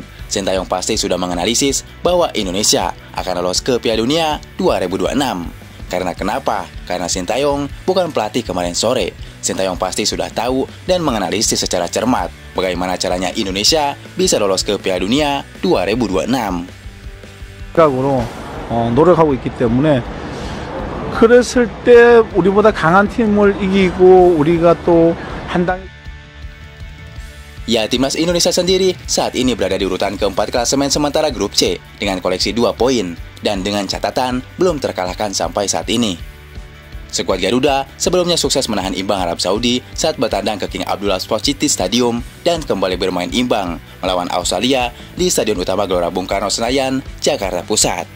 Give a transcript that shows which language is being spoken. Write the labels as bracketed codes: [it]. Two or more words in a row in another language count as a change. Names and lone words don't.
[id] Sintayong pasti sudah menganalisis bahwa Indonesia akan lolos ke Piala Dunia 2026. Karena kenapa? Karena Sintayong bukan pelatih kemarin sore. Sintayong pasti sudah tahu dan menganalisis secara cermat bagaimana caranya Indonesia bisa lolos ke Piala Dunia 2026. [ko] 노력하고 있기 때문에 그랬을 때 우리보다 강한 팀을 이기고 우리가 또 한 당. [id] Ya, timnas Indonesia sendiri saat ini berada di urutan keempat klasemen sementara grup C dengan koleksi 2 poin dan dengan catatan belum terkalahkan sampai saat ini. Skuad Garuda sebelumnya sukses menahan imbang Arab Saudi saat bertandang ke King Abdullah Sports City Stadium dan kembali bermain imbang melawan Australia di Stadion Utama Gelora Bung Karno Senayan, Jakarta Pusat.